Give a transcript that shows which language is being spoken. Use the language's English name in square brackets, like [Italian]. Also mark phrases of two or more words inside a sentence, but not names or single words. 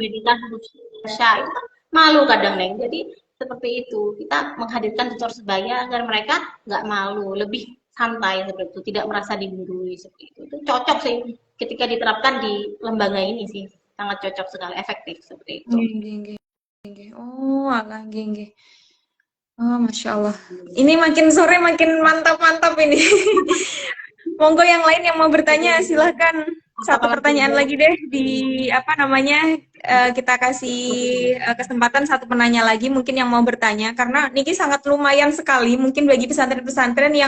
[Indonesian] pendidikan huruf Indonesia itu kan malu kadang Neng. Jadi seperti itu kita menghadirkan tutor sebaya agar mereka nggak malu, lebih santai seperti itu, tidak merasa digurui seperti itu. Itu cocok sih ketika diterapkan di lembaga ini sih, sangat cocok sekali, efektif seperti itu. [Javanese] nggih, nggih, nggih, nggih. Oh, alah, nggih, nggih. [Indonesian] Oh, [Arabic] ما شاء الله. [Indonesian] Ini makin sore makin mantap-mantap ini. Monggo yang lain yang mau bertanya silahkan Apa satu kabar pertanyaan juga? lagi deh di apa namanya kita kasih kesempatan satu penanya lagi mungkin yang mau bertanya karena Niki sangat lumayan sekali mungkin bagi pesantren-pesantren yang